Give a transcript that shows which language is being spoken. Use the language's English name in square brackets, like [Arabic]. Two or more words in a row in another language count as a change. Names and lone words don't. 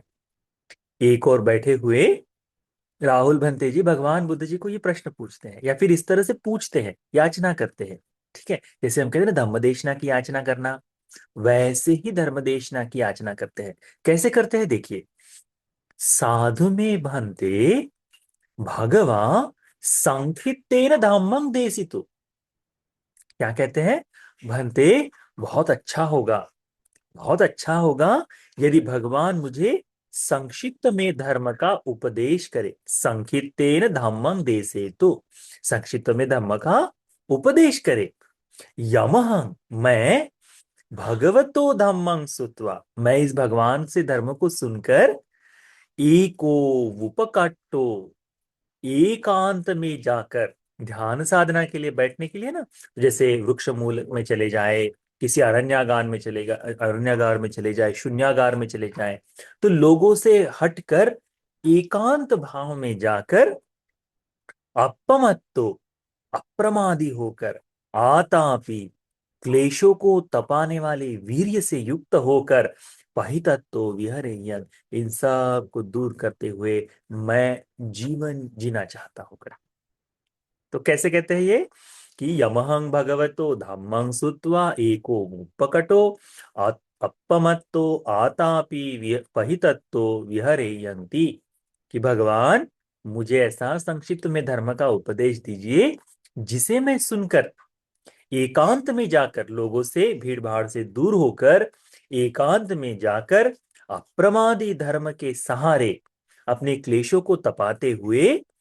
[Hindi] एक और बैठे हुए राहुल भंते जी भगवान बुद्ध जी को ये प्रश्न पूछते हैं, या फिर इस तरह से पूछते हैं, याचना करते हैं। ठीक है, जैसे हम कहते हैं ना धम्मदेशना की याचना करना, वैसे ही धर्मदेशना की याचना करते हैं। कैसे करते हैं देखिए। [Pali] साधु में भंते भगवा संखितेन धम्मं देसितु। [Hindi] क्या कहते हैं? भंते, बहुत अच्छा होगा, बहुत अच्छा होगा यदि भगवान मुझे संक्षिप्त में धर्म का उपदेश करे। [Pali] संक्षिप्तेन धम्मं देसे, [Hindi] तो संक्षिप्त में धर्म का उपदेश करे। [Pali] यमहं, मैं भगवतो धम्मं सुत्वा, [Hindi] मैं इस भगवान से धर्म को सुनकर [Pali] एको उपकाट्टो, [Hindi] एकांत में जाकर, ध्यान साधना के लिए बैठने के लिए ना, जैसे वृक्ष मूल में चले जाए, किसी अरण्यागार में चलेगा, अरण्यागार में चले जाए, शून्यागार में चले जाए, तो लोगों से हटकर एकांत भाव में जाकर अपमत्तो, अप्रमादी होकर, आतापि, क्लेशों को तपाने वाले वीर्य से युक्त होकर, [Pali] पहितत्तो विहरेयन, [Hindi] इन सब को दूर करते हुए मैं जीवन जीना चाहता हूं। तो कैसे कहते हैं ये कि [Pali] यमहं भगवतो धम्मं सुत्वा एको मुपकटो अपमत्तो आतापि पहितत्तो विहरेयन्ति, [Hindi] कि भगवान मुझे ऐसा संक्षिप्त में धर्म का उपदेश दीजिए जिसे मैं सुनकर एकांत में जाकर, लोगों से भीड़ भाड़ से दूर होकर एकांत में जाकर अप्रमादी धर्म के सहारे अपने क्लेशों को तपाते हुए